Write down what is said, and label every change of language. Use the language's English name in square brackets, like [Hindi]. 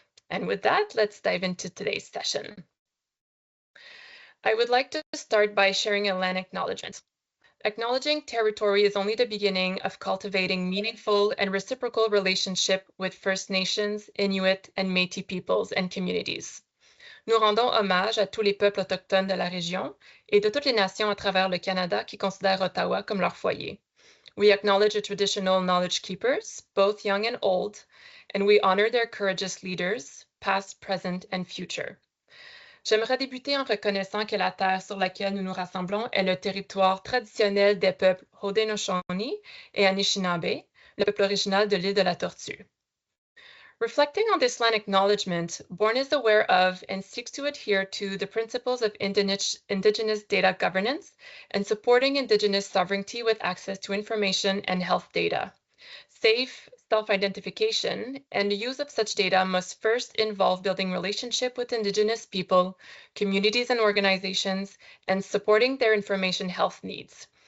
[English] And with that, let's dive into today's session. I would like to start by sharing a land acknowledgement. Acknowledging territory is only the beginning of cultivating meaningful and reciprocal relationship with First Nations, Inuit, and Métis peoples and communities. [French] Nous rendons hommage à tous les peuples autochtones de la région et de toutes les nations à travers le Canada qui considèrent Ottawa comme leur foyer. [English] We acknowledge the traditional knowledge keepers, both young and old, and we honor their courageous leaders, past, present, and future. [French] J'aimerais débuter en reconnaissant que la terre sur laquelle nous nous rassemblons est le territoire traditionnel des peuples Haudenosaunee et Anishinaabe, le peuple original de l'île de la Tortue. [English] Reflecting on this land acknowledgement, Born is aware of and seeks to adhere to the principles of Indigenous data governance and supporting Indigenous sovereignty with access to information and health data. Safe self-identification and the use of such data must first involve building relationship with Indigenous people, communities and organizations, and supporting their information health needs.